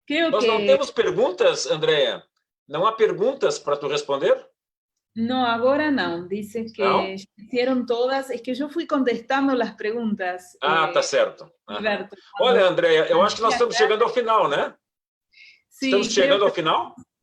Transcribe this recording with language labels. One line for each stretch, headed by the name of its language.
Portuguese: Nós não temos perguntas, Andrea? Não há perguntas para tu responder?
Spanish: No, ahora no. Dice que ¿No? hicieron todas. Es que yo fui contestando las preguntas.
Portuguese: Ah, tá certo. Alberto, olha, Andrea, eu acho que nós estamos chegando ao final, né?
Spanish: Sí,
Portuguese: estamos chegando ao final?